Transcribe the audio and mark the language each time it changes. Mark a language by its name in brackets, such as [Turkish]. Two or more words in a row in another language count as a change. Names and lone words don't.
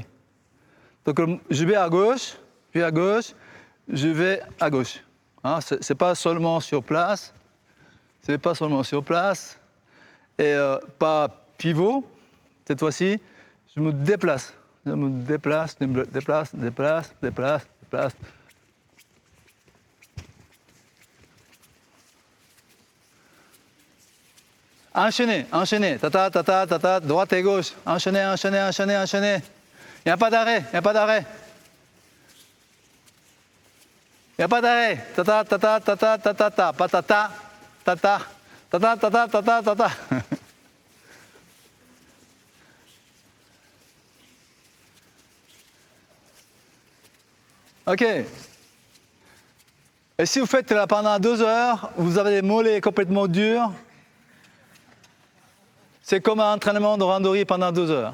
[French] Donc, je vais à gauche, puis à gauche, je vais à gauche. Hein, c'est pas seulement sur place, c'est pas seulement sur place et pas pivot. Cette fois-ci, je me déplace. Je me déplace, déplace, déplace, déplace, déplace. Enchaînez, enchaînez, tata, tata, tata, droite et gauche, enchaînez, enchaînez, enchaînez, enchaînez. Il n'y a pas d'arrêt, il n'y a pas d'arrêt. Il n'y a pas d'arrêt. Tata, tata, tata, tata, tata, pas tata, tata, tata, tata, tata, tata. Ok. Et si vous faites là pendant 2 heures, vous avez les mollets complètement durs. C'est comme un entraînement de randonnée pendant 2 heures.